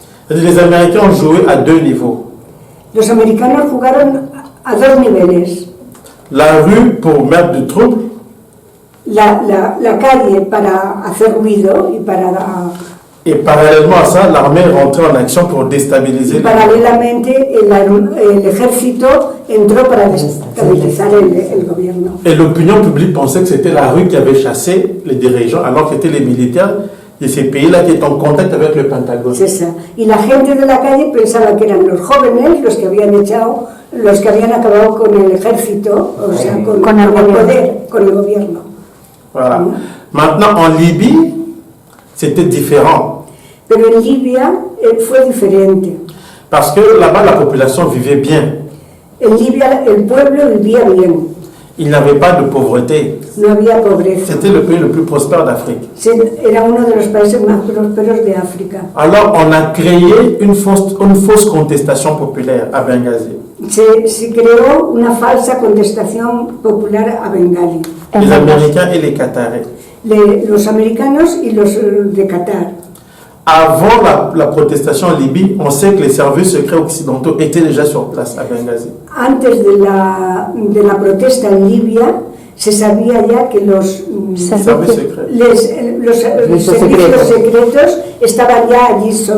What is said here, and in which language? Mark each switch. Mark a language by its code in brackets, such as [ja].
[fr] Les Américains ont joué à deux niveaux. [es] Los americanos jugaron a dos niveles. [fr] La rue pour mettre du trouble. [es] La calle para hacer ruido y para... [fr] Et parallèlement à ça, l'armée est rentrée en action pour déstabiliser. [es] Paralelamente, el ejército entró para desestabilizar el gobierno. [fr] Et l'opinion publique pensait que c'était la rue qui avait chassé les dirigeants, alors que c'était les militaires de ces pays-là qui étaient en contact avec le Pentagone. C'est ça. [es] Y la gente de la calle pensaba que eran los jóvenes los que habían acabado con el ejército, o sea, con el poder, con el gobierno. [fr] Voilà. Maintenant, en Libye, c'était différent. [es] Pero en Libia fue diferente. [fr] Parce que là-bas, la population vivait bien. [es] En Libia el pueblo vivía bien. [fr] Il n'y avait pas de pauvreté. [es] no había pobreza. [fr] C'était le pays le plus prospère d'Afrique. [es] Era uno de los países más prósperos de África. [fr] Alors, on a créé une fausse contestation populaire à Benghazi. [es] Se creó una falsa contestación popular a Bengali. [fr] Les Américains et les Qataris. [es] Los americanos y los de Qatar. [fr] Avant la protestation en Libye, on sait que les services secrets occidentaux étaient déjà sur place à Benghazi. [es] Antes de la protesta en Libia, se sabía ya que los [fr] Services secrets. [es] los servicios secretos estaban ya allí.